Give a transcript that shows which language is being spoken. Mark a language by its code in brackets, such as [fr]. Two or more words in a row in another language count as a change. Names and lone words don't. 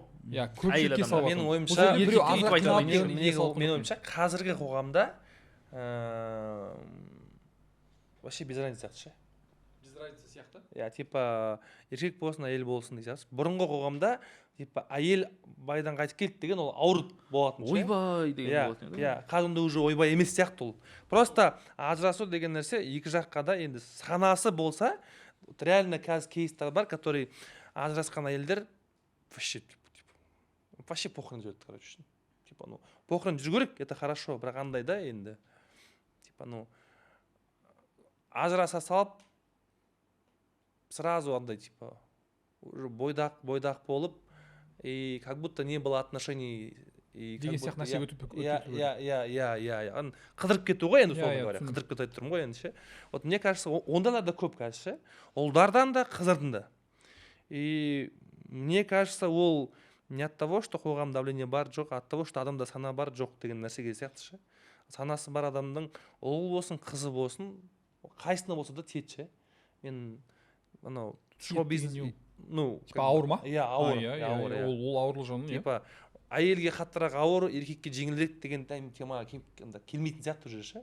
[kk] Иә, көпшілікке салып менің жатырмын. ойымша біреу менің ойымша қазіргі қоғамда [ru] вообще без разницы [kk] сияқты ше. [ru] Без разницы [kk] сияқты. Иә, типа еркек болсын, әйел болсын деген сияқты. Бұрынғы қоғамда типа әйел байдан қайтып келді деген ол ауыр болатын ше. Ойбай деген болатын еді. Иә, қазірде уже ойбай емес сияқты ол. Просто ажырасу деген нәрсе екі жаққа да енді санасы болса, реально қазір кейстер бар, который ажырасқан әйелдер [ru] вообще похрен [kk] жүреді, короче. [ru] Типа, ну, похрен [kk] жүру керек, [ru] это хорошо, [kk] бірақ андай да енді. [ru] Типа, ну, [kk] ажыраса салып [ru] сразу андай типа уже [kk] бойдақ болып [ru] и как будто не было отношений [kk] деген сияқты нәрсе өтіп иә қыдырып кету ғой енді, [ru] условно говоря, [kk] қыдырып кетіп тұрмын ғой енді ше. [ru] Вот мне кажется, [kk] ондайлар да көп қазір ше, ұлдардан да қыздардың да. [ru] И мне кажется, ол не от того, что қоғам давление [kk] бар жоқ, [ru] от того, что [kk] адамда сана бар жоқ деген нәрсеге сияқты ше. Санасы бар адамның ұлы болсын, қызы болсын, қайсына болса да тиеді ше. Мен анау шоу-бизнес, ну, типа ауыр ма? Иә, ауыр. Ол ауырлы жаны, иә. Типа әйелге қаттырақ ауыр, еркекке жеңілірек деген тема келмейтін сияқты уже ше.